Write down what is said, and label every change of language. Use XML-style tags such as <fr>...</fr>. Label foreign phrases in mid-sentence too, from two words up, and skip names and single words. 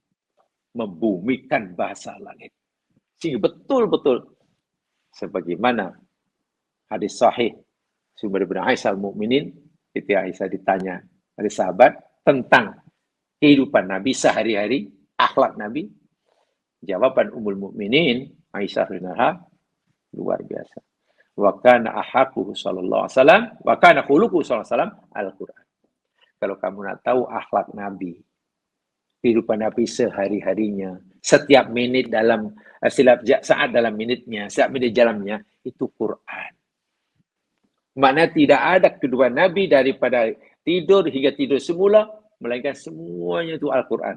<id>Membumikan bahasa langit. Sehingga betul-betul sebagaimana hadis sahih Sumber bin Aisyah al-Mu'minin, ketika Aisyah ditanya oleh sahabat tentang kehidupan Nabi sehari-hari, akhlak Nabi, jawaban Ummul Mukminin Aisyah radhiyallahu luar biasa.</id> <ar>وكان أخلاقه صلى الله عليه وسلم وكان خلقه صلى الله عليه وسلم القرآن.</ar> <ms>Kalau kamu nak tahu akhlak Nabi, kehidupan Nabi sehari-harinya, setiap menit dalam saat dalam minitnya, setiap menit jalannya, itu Quran. Maknanya tidak ada kedua Nabi daripada tidur hingga tidur semula, melainkan semuanya itu Al-Quran.</ms>